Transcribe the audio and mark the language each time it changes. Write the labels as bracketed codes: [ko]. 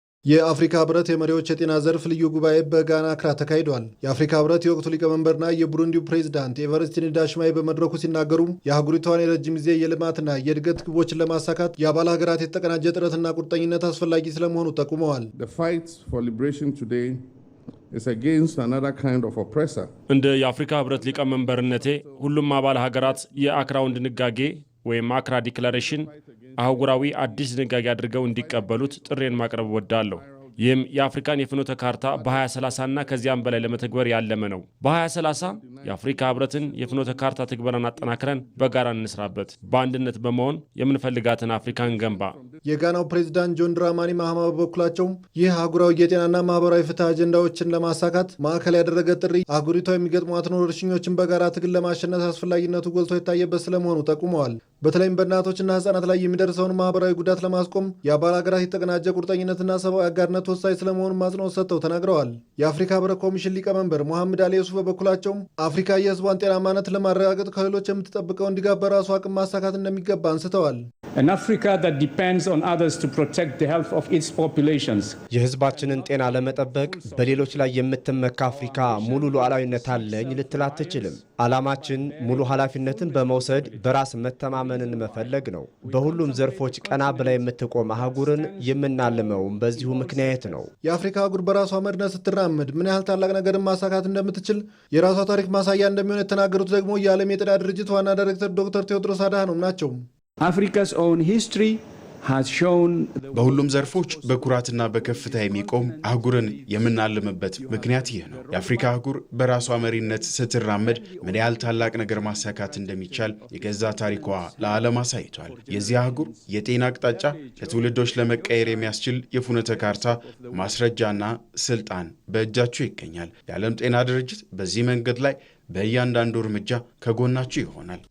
[am] የአፍሪካ ህብረት የመሪዎች የጤና ዘርፍ ልዩ ጉባኤ በጋና አክራ ተካሂዷል። የአፍሪካ ህብረት የወቅቱ ሊቀመንበርና የቡሩንዲው ፕሬዝዳንት ኤቨርስቲ ኒዳሽማይ በመድረኩ ሲናገሩ የአህጉሪቷን የረጅም ጊዜ የልማትና የእድገት ግቦችን ለማሳካት የአባል ሀገራት የተቀናጀ ጥረትና ቁርጠኝነት አስፈላጊ ስለመሆኑ ጠቁመዋል። [en] is against another kind of oppressor. [am] እንደ የአፍሪካ ህብረት ሊቀመንበርነቴ ሁሉም አባል ሀገራት የአክራውን ድንጋጌ ወይም አክራ ዲክላሬሽን አህጉራዊ አዲስ ድንጋጌ አድርገው እንዲቀበሉት ጥሬን ማቅረብ ወዳለሁ። ይህም የአፍሪካን የፍኖተ ካርታ በ2030 እና ከዚያም በላይ ለመተግበር ያለመ ነው። በ2030 የአፍሪካ ህብረትን የፍኖተ ካርታ ትግበራን አጠናክረን በጋራ እንስራበት። በአንድነት በመሆን የምንፈልጋትን አፍሪካን ገንባ። የጋናው ፕሬዝዳንት ጆን ድራማኒ ማሃማ በበኩላቸው ይህ አህጉራዊ የጤናና ማህበራዊ ፍትህ አጀንዳዎችን ለማሳካት ማዕከል ያደረገ ጥሪ አህጉሪቷ የሚገጥሟትን ወረርሽኞችን በጋራ ትግል ለማሸነፍ አስፈላጊነቱ ጎልቶ የታየበት ስለመሆኑ ጠቁመዋል። በተለይም በእናቶችና ህጻናት ላይ የሚደርሰውን ማህበራዊ ጉዳት ለማስቆም የአባል ሀገራት የተቀናጀ ቁርጠኝነትና ሰብአዊ አጋርነት ወሳኝ ስለመሆኑ ማጽንኦት ሰጥተው ተናግረዋል። የአፍሪካ ህብረት ኮሚሽን ሊቀመንበር መሐመድ አሊ ዩሱፍ በበኩላቸው አፍሪካ የህዝቧን ጤናማነት ለማረጋገጥ ከሌሎች የምትጠብቀውን ድጋፍ በራሷ አቅም ማሳካት እንደሚገባ አንስተዋል። [en] An Africa that depends on others to protect the health of its populations. [am] የህዝባችንን ጤና ለመጠበቅ በሌሎች ላይ የምትመካ አፍሪካ ሙሉ ሉዓላዊነት አለኝ ልትል አትችልም። ዓላማችን ሙሉ ኃላፊነትን በመውሰድ በራስ መተማመንን መፈለግ ነው። በሁሉም ዘርፎች ቀና ብላ የምትቆም አህጉርን የምናልመውም በዚሁ ምክንያት ነው። የአፍሪካ አህጉር በራሷ መድነት ስትራመድ ምን ያህል ታላቅ ነገርን ማሳካት እንደምትችል የራሷ ታሪክ ማሳያ እንደሚሆን የተናገሩት ደግሞ የዓለም የጤና ድርጅት ዋና ዳይሬክተር ዶክተር ቴዎድሮስ አድሃኖም ናቸው። [en] Africa's own history has shown [am] በሁሉም ዘርፎች በኩራትና በከፍታ የሚቆም አህጉርን የምናልምበት ምክንያት ይህ ነው። የአፍሪካ አህጉር በራሷ መሪነት ስትራመድ ምን ያህል ታላቅ ነገር ማሳካት እንደሚቻል የገዛ ታሪኳ ለዓለም አሳይቷል። የዚህ አህጉር የጤና አቅጣጫ ለትውልዶች ለመቀየር የሚያስችል የፍኖተ ካርታ ማስረጃና ስልጣን በእጃቸው ይገኛል። የዓለም ጤና ድርጅት በዚህ መንገድ ላይ በእያንዳንዱ እርምጃ ከጎናቸው ይሆናል።